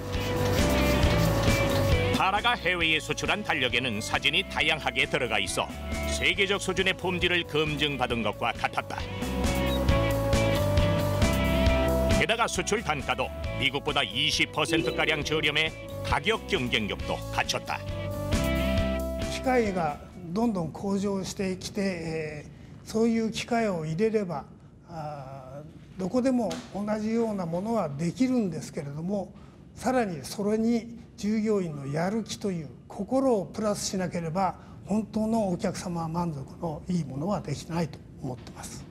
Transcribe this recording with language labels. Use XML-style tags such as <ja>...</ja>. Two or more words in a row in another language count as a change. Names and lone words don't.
<ko>타라가 해외에 수출한 달력에는 사진이 다양하게 들어가 있어 세계적 수준의 품질을 검증받은 것과 같았다. 게다가 수출 단가도 미국보다 20%가량 저렴해 가격 경쟁력도 갖췄다.</ko> <ja>機械がどんどん向上してきて、そういう機械を入れればどこでも同じようなものはできるんですけれども、さらにそれに従業員のやる気という心をプラスしなければ本当のお客様満足のいいものはできないと思ってます。</ja>